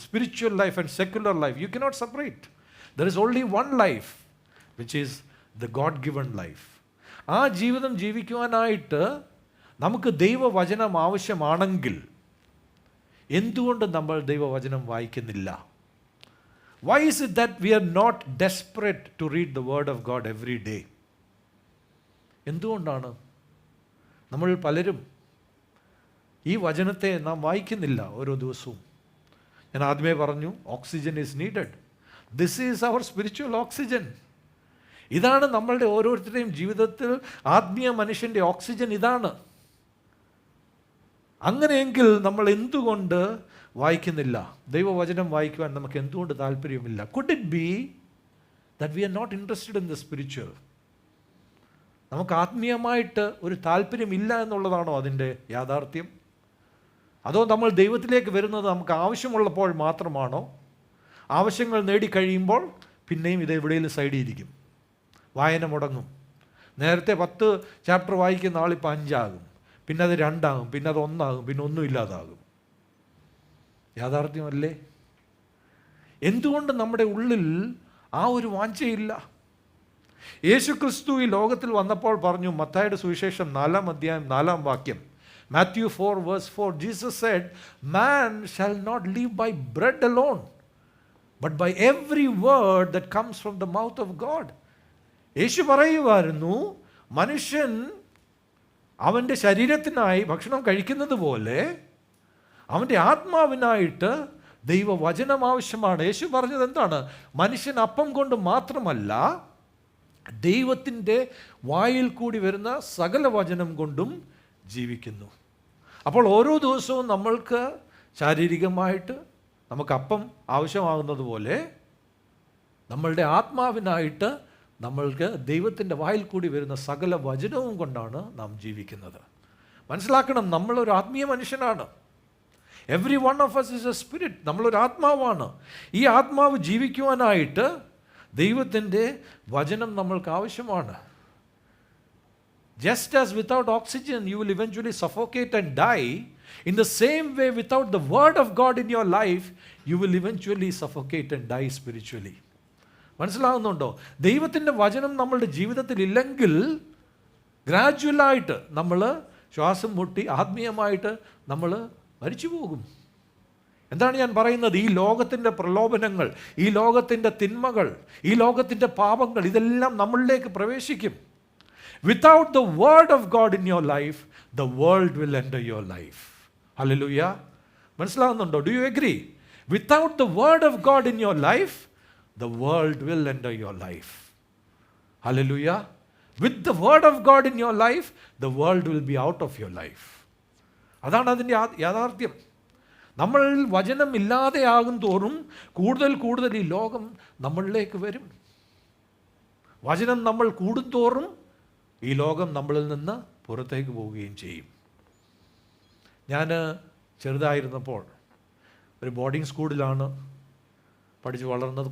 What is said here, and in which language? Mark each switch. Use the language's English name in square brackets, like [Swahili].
[English] Spiritual life and secular life you cannot separate. There is only one life which is the God given life. [Malayalam] ആ ജീവിതം ജീവിക്കുവാനായിട്ട് നമുക്ക് ദൈവവചനം ആവശ്യമാണെങ്കിൽ എന്തുകൊണ്ട് നമ്മൾ ദൈവവചനം വായിക്കുന്നില്ല? [English] Why is it that we are not desperate to read the word of God every day? [Malayalam] എന്തുകൊണ്ടാണ് നമ്മൾ പലരും ഈ വചനത്തെ നാം വായിക്കുന്നില്ല ഓരോ ദിവസവും? ഞാൻ ആദ്യമേ പറഞ്ഞു, [English] Oxygen is needed. This is our spiritual oxygen. [Malayalam] ഇതാണ് നമ്മളുടെ ഓരോരുത്തരുടെയും ജീവിതത്തിൽ ആത്മീയ മനുഷ്യൻ്റെ ഓക്സിജൻ ഇതാണ്. അങ്ങനെയെങ്കിൽ നമ്മൾ എന്തുകൊണ്ട് വായിക്കുന്നില്ല? ദൈവവചനം വായിക്കുവാൻ നമുക്ക് എന്തുകൊണ്ട് താല്പര്യമില്ല? [English] Could it be that we are not interested in the spiritual? [Malayalam] നമുക്ക് ആത്മീയമായിട്ട് ഒരു താല്പര്യമില്ല എന്നുള്ളതാണോ അതിൻ്റെ യാഥാർത്ഥ്യം? അതോ നമ്മൾ ദൈവത്തിലേക്ക് വരുന്നത് നമുക്ക് ആവശ്യമുള്ളപ്പോൾ മാത്രമാണോ? ആവശ്യങ്ങൾ നേടിക്കഴിയുമ്പോൾ പിന്നെയും ഇത് എവിടെയെങ്കിലും സൈഡിൽ ഇരിക്കും, വായന മുടങ്ങും. നേരത്തെ 10 ചാപ്റ്റർ വായിക്കുന്ന ആളിപ്പോൾ 5 ആകും, പിന്നെ അത് 2 ആകും, പിന്നെ അത് 1 ആകും, പിന്നെ ഒന്നും ഇല്ലാതാകും. യാഥാർത്ഥ്യമല്ലേ? എന്തുകൊണ്ട് നമ്മുടെ ഉള്ളിൽ ആ ഒരു വാഞ്ചയില്ല? യേശുക്രിസ്തു ഈ ലോകത്തിൽ വന്നപ്പോൾ പറഞ്ഞു, മത്തായിയുടെ സുവിശേഷം 4-ാം അധ്യായം 4-ാം വാക്യം, [English] Matthew 4 verse 4, Jesus said, "Man shall not live by bread alone, but by every word that comes from the mouth of God." [Malayalam] യേശു പറയുമായിരുന്നു, മനുഷ്യൻ അവൻ്റെ ശരീരത്തിനായി ഭക്ഷണം കഴിക്കുന്നത് പോലെ അവൻ്റെ ആത്മാവിനായിട്ട് ദൈവവചനം ആവശ്യമാണ്. യേശു പറഞ്ഞത് എന്താണ്? മനുഷ്യൻ അപ്പം കൊണ്ട് മാത്രമല്ല, ദൈവത്തിൻ്റെ വായിൽ കൂടി വരുന്ന സകല വചനം കൊണ്ടും ജീവിക്കുന്നു. അപ്പോൾ ഓരോ ദിവസവും നമ്മൾക്ക് ശാരീരികമായിട്ട് നമുക്ക് അപ്പം ആവശ്യമാകുന്നത് പോലെ നമ്മളുടെ ആത്മാവിനായിട്ട് നമ്മൾക്ക് ദൈവത്തിൻ്റെ വായിൽ കൂടി വരുന്ന സകല വചനവും കൊണ്ടാണ് നാം ജീവിക്കുന്നത്. മനസ്സിലാക്കണം, നമ്മളൊരു ആത്മീയ മനുഷ്യനാണ്. [English] Every one of us is a spirit. [Malayalam] നമ്മളൊരു ആത്മാവാണ്. ഈ ആത്മാവ് ജീവിക്കുവാനായിട്ട് ദൈവത്തിൻ്റെ വചനം നമ്മൾക്ക് ആവശ്യമാണ്. [English] Just as without oxygen you will eventually suffocate and die, in the same way without the word of God in your life you will eventually suffocate and die spiritually. [Malayalam] മനസ്സിലാകുന്നുണ്ടോ? ദൈവത്തിൻ്റെ വചനം നമ്മളുടെ ജീവിതത്തിൽ ഇല്ലെങ്കിൽ ഗ്രാജുവലായിട്ട് നമ്മൾ ശ്വാസം മുട്ടി ആത്മീയമായിട്ട് നമ്മൾ മരിച്ചു പോകും. എന്താണ് ഞാൻ പറയുന്നത്? ഈ ലോകത്തിൻ്റെ പ്രലോഭനങ്ങൾ, ഈ ലോകത്തിൻ്റെ തിന്മകൾ, ഈ ലോകത്തിൻ്റെ പാപങ്ങൾ, ഇതെല്ലാം നമ്മളിലേക്ക് പ്രവേശിക്കും. [English] Without the word of God in your life, the world will enter your life. Hallelujah. [Malayalam] മനസ്സിലാകുന്നുണ്ടോ? [English] Do you agree? Without the word of God in your life, the world will enter your life. Hallelujah. With the word of God in your life, the world will be out of your life. [Malayalam] അതാണ് അതിൻ്റെ യാഥാർത്ഥ്യം. നമ്മൾ വചനം ഇല്ലാതെയാകും തോറും കൂടുതൽ കൂടുതൽ ഈ ലോകം നമ്മളിലേക്ക് വരും. വചനം നമ്മൾ കൂടുന്തോറും ഈ ലോകം നമ്മളിൽ നിന്ന് പുറത്തേക്ക് പോവുകയും ചെയ്യും. ഞാൻ ചെറുതായിരുന്നപ്പോൾ ഒരു ബോർഡിംഗ് സ്കൂളിലാണ് പഠിച്ച് വളർന്നത്.